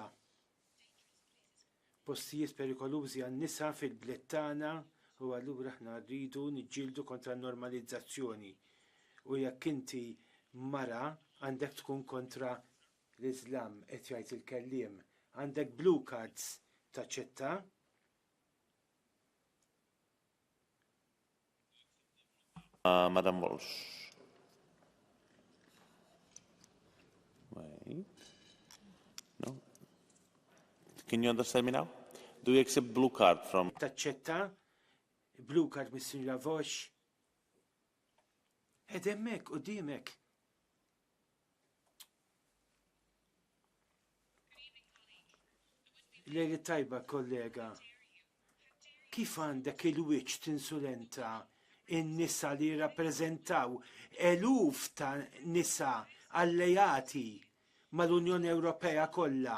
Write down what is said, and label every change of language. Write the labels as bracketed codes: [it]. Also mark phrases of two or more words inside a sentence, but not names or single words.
[mt] Postijiet perikolużi għan-nisa fil-bliet tagħna u allura aħna rridu niġġieldu kontra n-normalizzazzjoni. U jekk inti mara għandek tkun kontra l-Iżlam qed jgħid il-kelliem. Għandek [en] blue cards [mt] taċċetta. [en] Madam Walsh. Wait. No. Can you understand me now? Do you accept blue card from? [mt] Taċċetta. [en] Blue card [mt] mis-Sinjura Walsh. Hemmek u dimek. Lejli tajba, kollega. Kif għandek il-wiċċ tinsulenta in-nisa li rappreżentaw eluf ta' nisa allejati mal-Unjoni Ewropea kollha?